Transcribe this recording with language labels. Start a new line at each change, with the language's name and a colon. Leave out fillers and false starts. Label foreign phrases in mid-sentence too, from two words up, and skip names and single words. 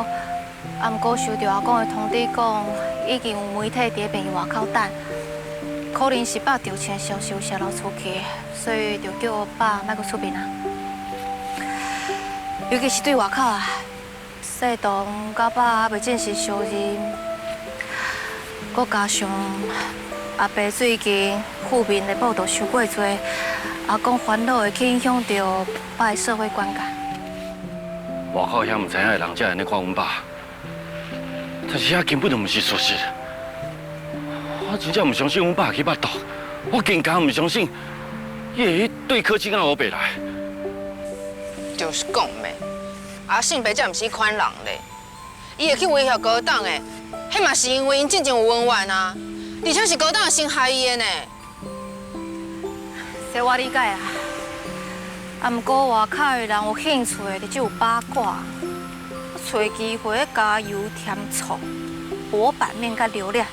Min Nan Chinese: 啊，毋過收到阿公的通知講，已經有媒體佇病院外口等，可能是爸調錢的消息有洩露出去，所以就叫爸莫閣出面啊。尤其是對外口啊，世彤甲爸還袂正式相認，佮加上阿伯最近負面的報道傷過多。阿公煩惱會去影響到爸的社會觀感。外口遐唔知影的人才會安尼看阮爸，但是遐根本就唔是事實。我真正唔相信阮爸去捌毒，我更加唔相信伊會去對柯金啊烏白來。就是講咩，阿信伯才唔是款人咧， 伊會去威脅高黨的，迄嘛是因為因之前有恩怨啊，而且是高黨先害伊的呢。這我理解啦，啊，不過外口的人有興趣的，就只有八卦，找機會加油添醋，博版面甲流量。